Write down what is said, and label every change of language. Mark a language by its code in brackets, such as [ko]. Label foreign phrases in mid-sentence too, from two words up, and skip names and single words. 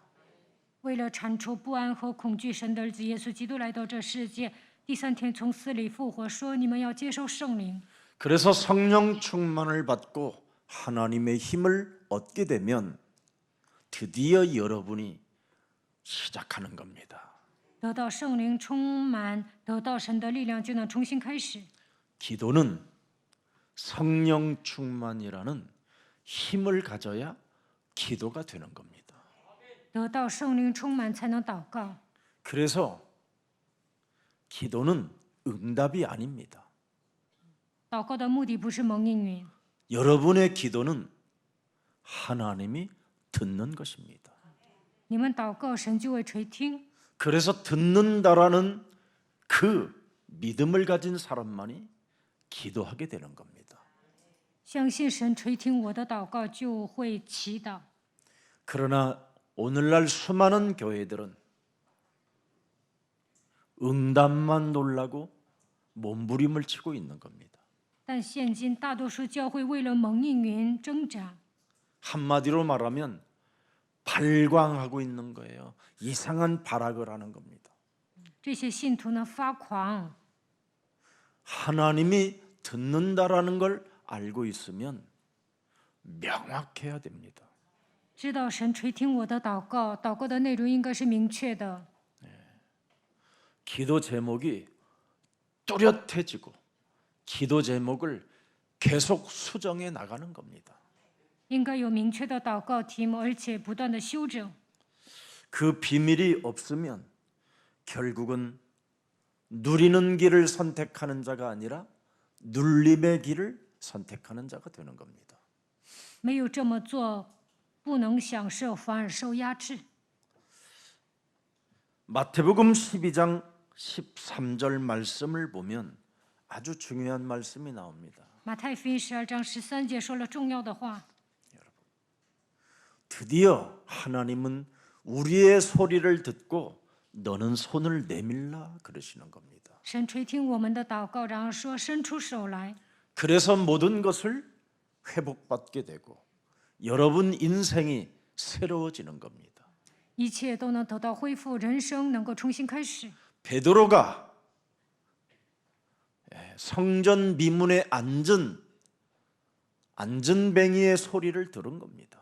[zh] 为了铲除不安和恐惧，神的儿子耶稣基督来到这世界，第3天从死里复活，说你们要接受圣灵。 [ko] 그래서 성령 충만을 받고 하나님의 힘을 얻게 되면 드디어 여러분이 시작하는 겁니다. [zh] 得到圣灵充满，得到神的力量，就能重新开始。 [ko] 기도는 성령 충만이라는 힘을 가져야 기도가 되는 겁니다. [zh] 得到圣灵充满才能祷告。 [ko] 그래서 기도는 응답이 아닙니다. [zh] 祷告的目的不是蒙应允， [ko] 여러분의 기도는 하나님이 듣는 것입니다. [zh] 你们祷告，神就会垂听。 [ko] 그래서 듣는다라는 그 믿음을 가진 사람만이 기도하게 되는 겁니다. [zh] 相信神垂听我的祷告，就会祈祷。 [ko] 그러나 오늘날 수많은 교회들은 응답만 놀라고 몸부림을 치고 있는 겁니다. [zh] 但现今大多数教会为了蒙应允挣扎， [ko] 한마디로 말하면 발광하고 있는 거예요. 이상한 발악을 하는 겁니다. [zh] 这些信徒呢发狂。 [ko] 하나님이 듣는다라는 걸 알고 있으면 명확해야 됩니다. [zh] 知道神垂听我的祷告，祷告的内容应该是明确的。 [ko] 기도 제목이 뚜렷해지고 기도 제목을 계속 수정해 나가는 겁니다. [zh] 应该有明确的祷告题目，而且不断的修正。 [ko] 그 비밀이 없으면 결국은 누리는 길을 선택하는 자가 아니라 눌림의 길을 선택하는 자가 되는 겁니다. [zh] 没有这么做，不能享受，反而受压制。 [ko] 마태복음 12장 13절 말씀을 보면 아주 중요한 말씀이 나옵니다. [zh] 马太福音12章13节说了重要的话。 [ko] 드디어 하나님은 우리의 소리를 듣고 너는 손을 내밀라 그러시는 겁니다. [zh] 神垂听我们的祷告，然后说伸出手来， [ko] 그래서 모든 것을 회복받게 되고 여러분 인생이 새로워지는 겁니다. [zh] 一切都能得到恢复，人生能够重新开始。 [ko] 베드로가 성전 미문에 앉은 안전뱅이의 소리를 들은 겁니다.